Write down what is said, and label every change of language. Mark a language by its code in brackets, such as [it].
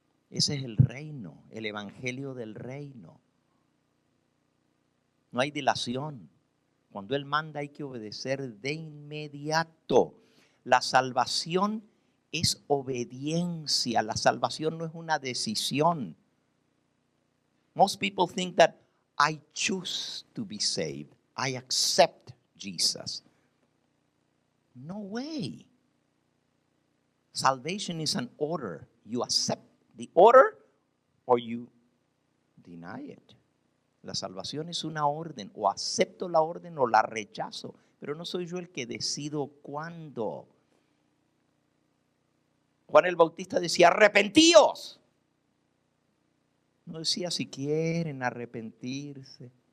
[es] Ese es el reino, el evangelio del reino. No hay dilación. Cuando Él manda hay que obedecer de inmediato. La salvación es obediencia. La salvación no es una decisión. [en] Most people think that I choose to be saved. I accept Jesus. No way. Salvation is an order. You accept the order or you deny it. [es] La salvación es una orden. O acepto la orden o la rechazo. Pero no soy yo el que decido cuándo. Juan el Bautista decía, arrepentíos. No decía si quieren arrepentirse.